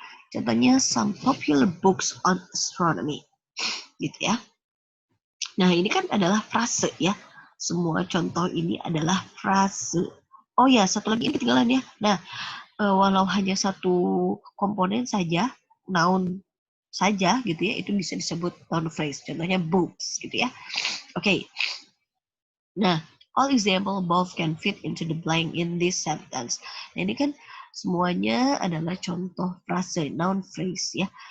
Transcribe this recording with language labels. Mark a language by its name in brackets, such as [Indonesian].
[Indonesian] Contohnya, [English] some popular books on astronomy. [Indonesian] Gitu ya. Nah, ini kan adalah frase ya. Semua contoh ini adalah frase. Oh ya, satu lagi ini ketinggalan ya. Nah, walau hanya satu komponen saja, noun saja gitu ya, itu bisa disebut noun phrase. Contohnya books gitu ya. Oke. Nah, [English] all example above can fit into the blank in this sentence. [Indonesian] Nah, ini kan semuanya adalah contoh frase, noun phrase ya.